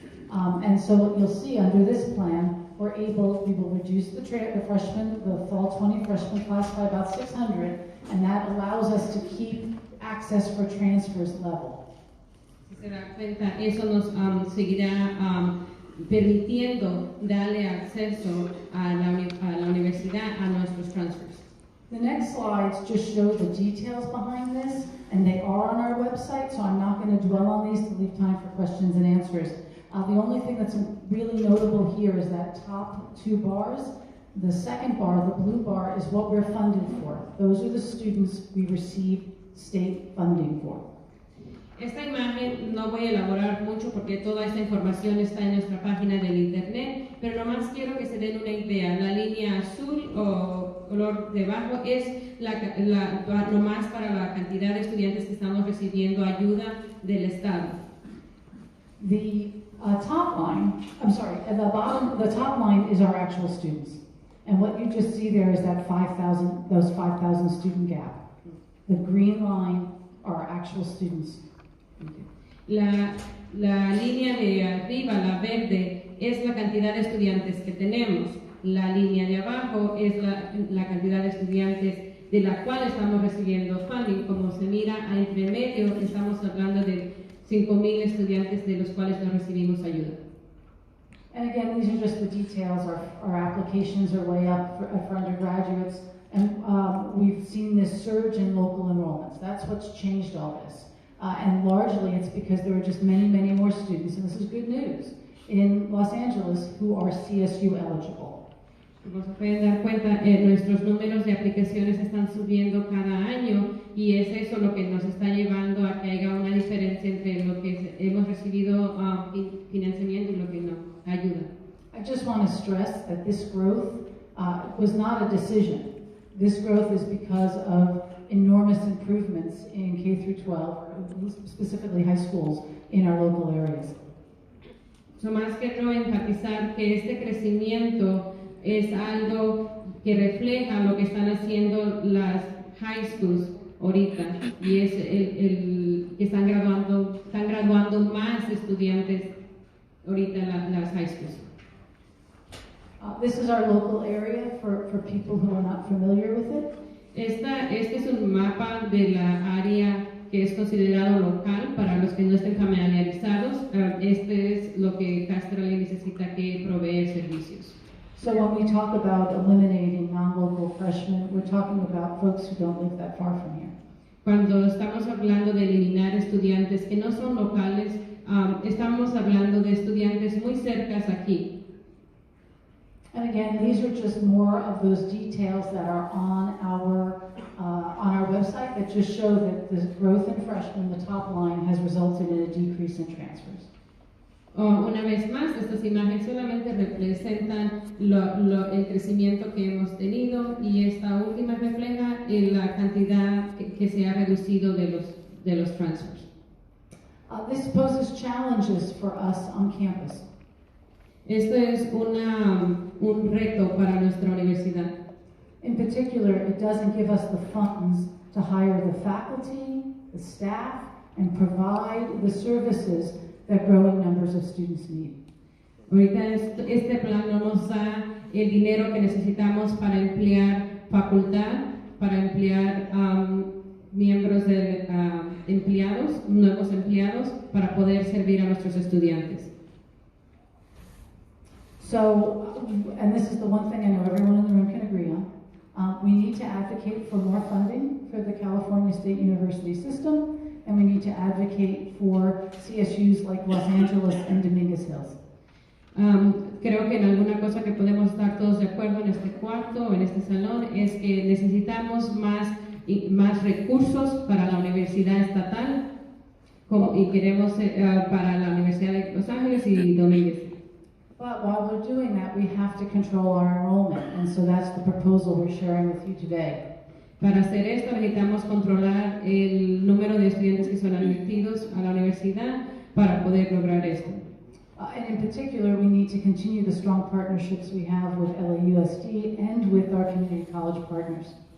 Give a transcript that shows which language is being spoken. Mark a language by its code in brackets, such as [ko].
[en] And so what you'll see under this plan, we will reduce the freshmen, the fall 20 freshman class by about 600, and that allows us to keep access for transfers level. [es] Si se da cuenta, eso nos seguirá permitiendo darle acceso a la universidad a nuestros transfers. [en] The next slides just show the details behind this, and they are on our website, so I'm not going to dwell on these to leave time for questions and answers. The only thing that's really notable here is that top two bars. The second bar, the blue bar, is what we're funded for. Those are the students we receive state funding for. [es] Esta imagen no voy a elaborar mucho porque toda esta información está en nuestra página del internet, pero nomás quiero que se den una idea. La línea azul o color debajo es nomás para la cantidad de estudiantes que estamos recibiendo ayuda del Estado. [en] The top line, the top line is our actual students. And what you just see there is that 5,000 student gap. The green line are our actual students. [es] La línea de arriba, la verde, es la cantidad de estudiantes que tenemos. La línea de abajo es la cantidad de estudiantes de la cual estamos recibiendo funding. Como se mira entre medio, estamos hablando de 5,000 estudiantes de los cuales no recibimos ayuda. [en] And again, these are just the details. Our applications are way up for undergraduates, and we've seen this surge in local enrollments. That's what's changed all this. And largely it's because there are just many, many more students, and this is good news, in Los Angeles who are CSU eligible. [es] Como se pueden dar cuenta, nuestros números de aplicaciones están subiendo cada año y es eso lo que nos está llevando a que haya una diferencia entre lo que hemos recibido financiamiento y lo que no, ayuda. [en] I just want to stress that this growth was not a decision. This growth is because of enormous improvements in K through 12, specifically high schools, in our local areas. [es] So más quiero enfatizar que este crecimiento es algo que refleja lo que están haciendo las high schools ahorita y es que están graduando más estudiantes ahorita las high schools. [en] This is our local area for people who are not familiar with it. [es] Este es un mapa de la área que es considerado local para los que no estén familiarizados. Este es lo que Castrale necesita que proveer servicios. [en] So when we talk about eliminating non-local freshmen, we're talking about folks who don't live that far from here. [es] Cuando estamos hablando de eliminar estudiantes que no son locales, estamos hablando de estudiantes muy cercas aquí. [en] And again, these are just more of those details that are on our website that just show that the growth in freshmen, the top line, has resulted in a decrease in transfers. [es] Una vez más, estas imágenes solamente representan el crecimiento que hemos tenido y esta última refleja la cantidad que se ha reducido de los transfers. [en] This poses challenges for us on campus. [es] Esto es un reto para nuestra universidad. [en] In particular, it doesn't give us the funds to hire the faculty, the staff, and provide the services that growing numbers of students need. [es] Ahorita este plan no nos da el dinero que necesitamos para emplear facultad, para emplear miembros de empleados, nuevos empleados, para poder servir a nuestros estudiantes. [en] So, and this is the one thing I know everyone in the room can agree on, we need to advocate for more funding for the California State University system, and we need to advocate for CSUs like Los Angeles and Dominguez Hills. [es] Creo que en alguna cosa que podemos estar todos de acuerdo en este cuarto o en este salón es que necesitamos más recursos para la universidad estatal y queremos para la Universidad de Los Ángeles y Domínguez. [en] But while we're doing that, we have to control our enrollment, and so that's the proposal we're sharing with you today. [es] Para hacer esto necesitamos controlar el número de estudiantes que son admitidos a la universidad para poder lograr esto. [en] And in particular, we need to continue the strong partnerships we have with LAUSD and with our community college partners.